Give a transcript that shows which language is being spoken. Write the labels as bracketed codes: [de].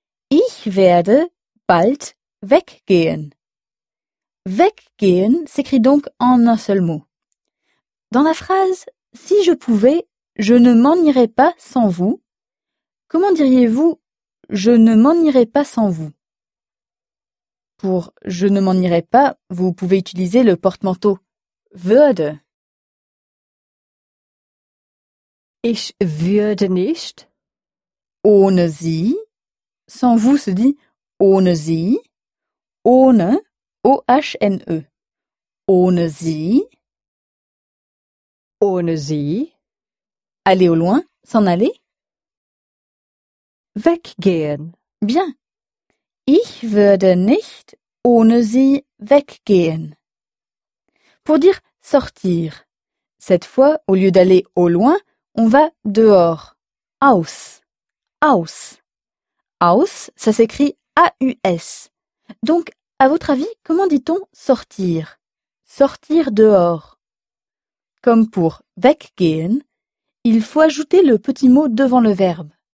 [de] Ich werde bald weggehen. [fr] Weggehen s'écrit donc en un seul mot. Dans la phrase « si je pouvais, je ne m'en irais pas sans vous », comment diriez-vous « je ne m'en irais pas sans vous » ? Pour « je ne m'en irais pas », vous pouvez utiliser le porte-manteau « würde ». [de] Ich würde nicht. Ohne sie. [fr] Sans vous se dit [de] ohne sie. Ohne, O-H-N-E. Ohne sie. Ohne sie. [fr] Aller au loin, s'en aller. [de] Weggehen. [fr] Bien. [de] Ich würde nicht ohne sie weggehen. [fr] Pour dire sortir. Cette fois, au lieu d'aller au loin, on va dehors. Aus. Aus. Aus, ça s'écrit A-U-S. Donc, à votre avis, comment dit-on sortir? Sortir dehors. Comme pour weggehen, il faut ajouter le petit mot devant le verbe.